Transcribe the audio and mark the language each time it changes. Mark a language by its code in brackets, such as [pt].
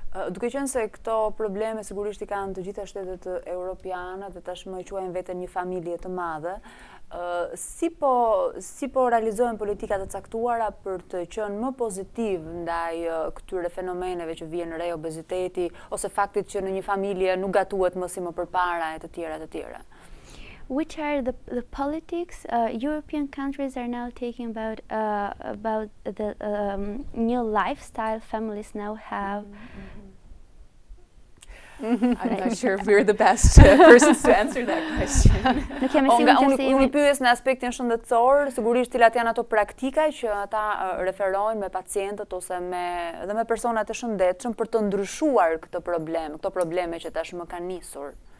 [sq] Duke qenë se këto probleme sigurisht i kanë të gjitha shtetet europiane dhe tashmë quajnë veten një familje të madhe, si po realizohen politika të caktuara për të qenë më pozitiv ndaj këtyre fenomeneve që vjen re, obeziteti ose faktit që në një familje nuk gatuhet më si më përpara e të tjera? [en] Which are the politics European countries are now taking about the new lifestyle families now have? I'm not sure if we're the best persons to answer that question. [sq] Unë i pyes në aspektin shëndetësor, sigurisht cilat janë ato praktika që ata referojnë me pacientët ose dhe me personat e shëndetshëm për të ndryshuar këto probleme që tashmë kanë nisur.